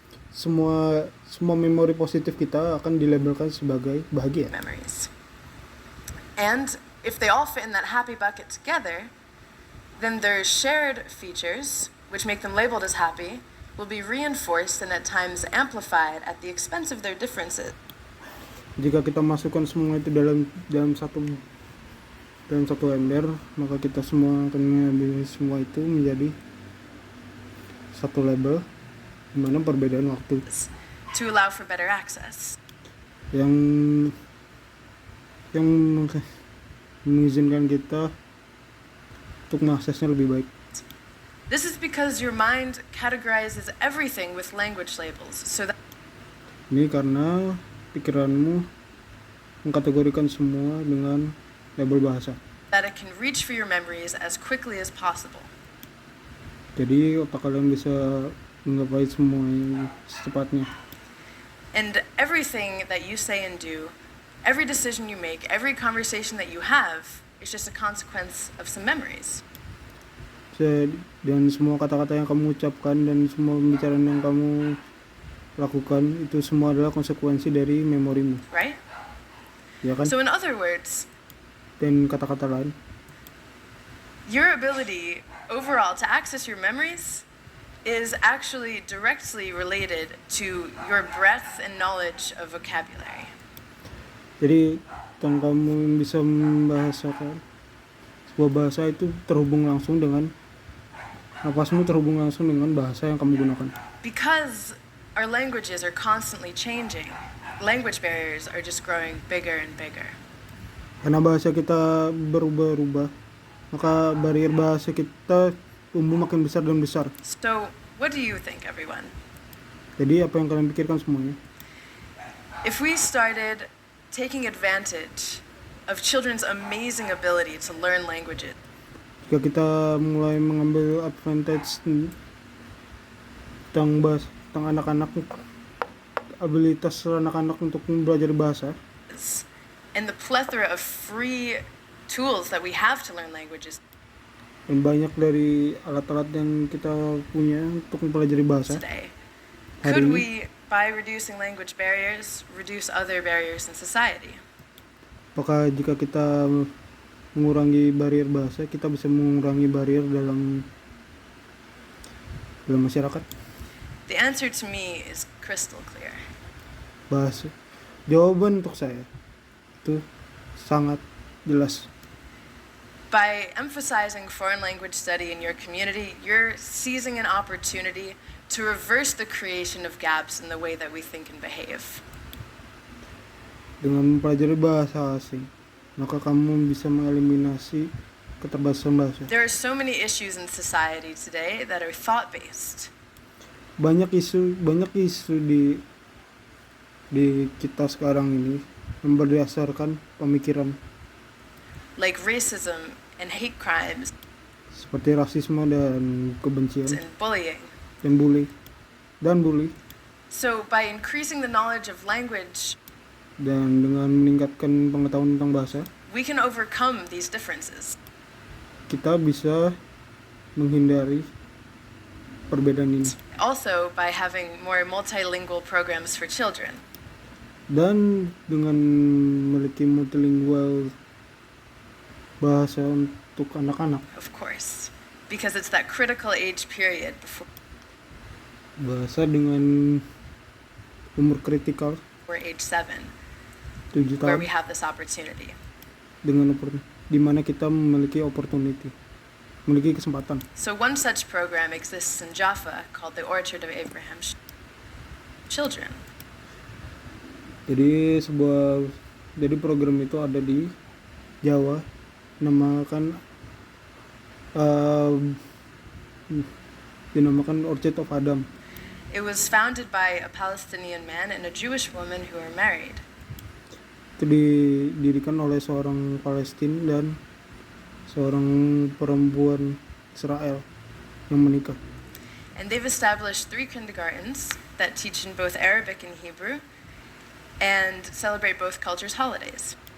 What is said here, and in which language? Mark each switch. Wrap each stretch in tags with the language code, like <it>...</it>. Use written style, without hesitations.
<id>semua memori positif kita akan dilabelkan sebagai bahagia.</id> <en>memories. And if they all fit in that happy bucket together, then their shared features, which make them labeled as happy, will be reinforced and at times amplified at the expense of their differences.</en> <id>Jika kita masukkan semua itu dalam satu ember, maka kita semua akan mengambil semua itu menjadi satu label, di mana perbedaan waktu</id> <en>To allow for better access.</en> <id>yang mengizinkan kita untuk mengaksesnya lebih baik.</id> <en>This is because your mind categorizes everything with language labels, so that</en> <id>Ini karena pikiranmu mengkategorikan semua dengan label bahasa.</id> <en>it can reach for your memories as quickly as possible.</en> <id>Jadi otak kalian bisa menggapai semuanya secepatnya.</id> <en>And everything that you say and do, every decision you make, every conversation that you have, is just a consequence of some memories.</en> <id>Dan semua kata-kata yang kamu ucapkan dan semua pembicaraan yang kamu lakukan itu semua adalah konsekuensi dari memorimu,</id> <en>Right?</en> <id>ya kan?</id> <en>So in other words,</en> <id>Dan kata-kata lain,</id> <en>Your ability overall to access your memories is actually directly related to your breadth and knowledge of vocabulary.</en> <id>Jadi tentang kamu bisa membahasakan sebuah bahasa itu terhubung langsung dengan napasmu, terhubung langsung dengan bahasa yang kamu gunakan.</id> <en>Because our languages are constantly changing, language barriers are just growing bigger and bigger.</en> <id>Karena bahasa kita berubah-ubah, maka barier bahasa kita tumbuh makin besar dan besar.</id> <en>So, what do you think, everyone?</en> <id>Jadi apa yang kalian pikirkan semuanya?</id> <en>If we started taking advantage of children's amazing ability to learn languages,</en> <id>Jika kita mulai mengambil advantage tentang anak-anak, abilitas anak-anak untuk belajar bahasa,</id> <en>and the plethora of free tools that we have to learn languages</en> <id>dan banyak dari alat-alat yang kita punya untuk mempelajari bahasa</id> <en>today,</en> <id>hari</id> <en>could we, by reducing language barriers, reduce other barriers in society?</en> <id>apakah jika kita mengurangi barier bahasa, kita bisa mengurangi barier dalam masyarakat?</id> <en>The answer to me is crystal clear.</en> <id>Bahasa. Jawaban untuk saya itu sangat jelas.</id> <en>By emphasizing foreign language study in your community, you're seizing an opportunity to reverse the creation of gaps in the way that we think and behave.</en> <id>Dengan mempelajari bahasa asing, maka kamu bisa mengeliminasi keterbatasan bahasa.</id> <en>There are so many issues in society today that are thought-based.</en> <id>Banyak isu di kita sekarang ini yang berdasarkan pemikiran,</id> <en>Like racism and hate crimes</en> <id>seperti rasisme dan kebencian</id> <en>and bullying.</en> <id>dan bully.</id> <en>So by increasing the knowledge of language,</en> <id>Dan dengan meningkatkan pengetahuan tentang bahasa,</id> <en>we can overcome these differences.</en> <id>kita bisa menghindari perbedaan ini.</id> <en>Also by having more multilingual programs for children.</en> <id>Dan dengan memiliki multilingual bahasa untuk anak-anak,</id> <en>Of course, because it's that critical age period before</en> <id>bahasa dengan umur kritikal</id> <en>age 7,</en> <id>7</id> <en>where</en> <id>tahun,</id> <en>we have this opportunity.</en> <id>dengan di mana kita memiliki memiliki kesempatan.</id> <en>So one such program exists in Jaffa called the Orchard of Abraham Children.</en> <id>Jadi program itu ada di Jawa, dinamakan Orchard of Adam.</id> <en>It was founded by a Palestinian man and a Jewish woman who are married.</en> <id>Itu didirikan oleh seorang Palestina dan seorang perempuan Israel yang menikah.</id> <en>And they've established 3 kindergartens that teach in both Arabic and Hebrew and celebrate both cultures' holidays.</en>